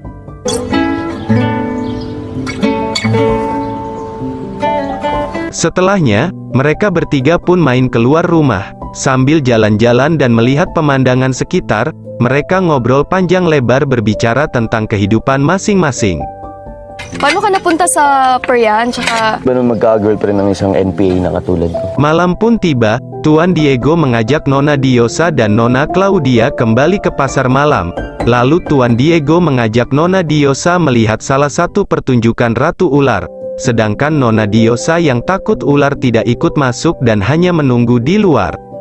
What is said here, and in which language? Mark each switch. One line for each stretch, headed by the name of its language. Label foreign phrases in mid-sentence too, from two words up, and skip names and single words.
Indonesian: Setelahnya, mereka bertiga pun main keluar rumah. Sambil jalan-jalan dan melihat pemandangan sekitar, mereka ngobrol panjang lebar berbicara tentang kehidupan masing-masing.
Filipino: Paano ka napunta sa Korean? Tsaka... Paano magka-girlfriend ng isang NPA na katulad ko?
Indonesian: Malam pun tiba, Tuan Diego mengajak Nona Diosa dan Nona Claudia kembali ke pasar malam. Lalu Tuan Diego mengajak Nona Diosa melihat salah satu pertunjukan Ratu Ular. Sedangkan Nona Diosa yang takut ular tidak ikut masuk dan hanya menunggu di luar.